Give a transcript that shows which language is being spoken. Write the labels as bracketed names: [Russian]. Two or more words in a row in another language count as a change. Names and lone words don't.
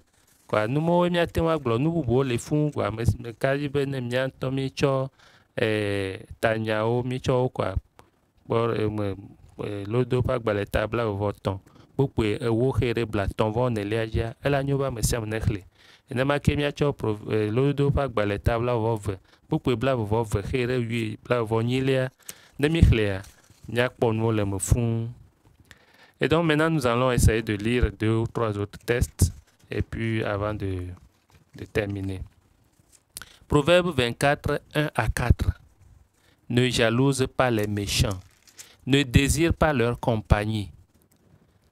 [Ewe] Kɔa nu mawo míate ŋu agblɔ, nu bubuwo le fũu kɔa meka dzi be ne mía ŋutɔ míetsɔ tanyawo míetsɔ wo kɔa lodo ƒe agbalẽ ta blaeve-tɔ̃, kpokpoe ewo xeyi ɖe blatɔ̃-vɔ-enelia dzia, ela nyo be ame sia ame nexlẽ. Nenema ke míatsɔ lodo ƒe agbalẽ ta blaeve-vɔ-eve, kpokpoe blaeve-vɔ-eve xeyi ɖe blaeve-vɔ-enyilia, ne míxlẽa, míakpɔ nuwo le me fũu. [French] Et donc maintenant nous allons essayer de lire 2 ou 3 autres textes et puis avant de terminer. Proverbe 24, 1 à 4. Ne jalouse pas les méchants, ne désire pas leur compagnie.